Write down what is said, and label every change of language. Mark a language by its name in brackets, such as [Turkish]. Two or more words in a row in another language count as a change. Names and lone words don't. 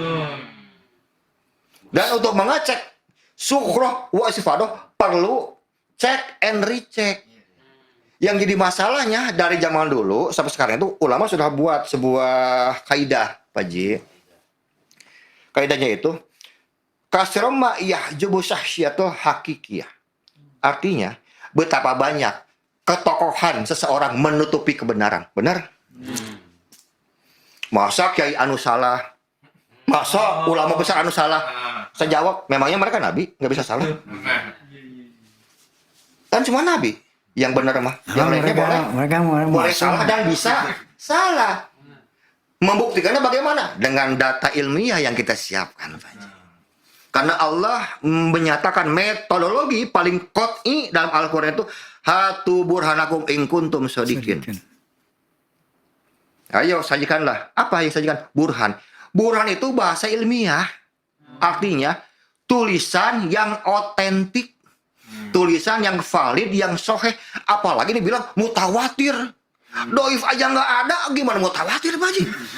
[Indonesian] Dan untuk mengecek [Arabic] شهرة والاستفاضة [Indonesian] perlu [English] cek and recheck. [Indonesian] Yang jadi masalahnya dari zaman dulu sampai sekarang itu ulama sudah buat sebuah kaidah, Pak Ji. Kaidahnya itu [Arabic] كثر ما يحجب شخصية الحقيقية. [Indonesian] Artinya betapa banyak ketokohan seseorang menutupi kebenaran. Benar? Masa Kiai anu salah? Masa ulama besar anu salah? Saya jawab, memangnya mereka nabi? Nggak bisa salah. Kan cuma nabi yang benar mah. Yang lainnya boleh salah dan bisa salah. Membuktikannya bagaimana? Dengan data ilmiah yang kita siapkan. Karena Allah menyatakan metodologi paling qot'i dalam Al-Quran itu [Arabic] هاتوا برهانكم إن كنتم صادقين. [Indonesian] Ayo sajikanlah. Apa yang sajikan? Burhan. Burhan itu bahasa ilmiah. Artinya tulisan yang otentik. Tulisan yang valid, yang soheh. Apalagi dibilang mutawatir. Doif aja nggak ada, gimana mau tawatir Pak Haji?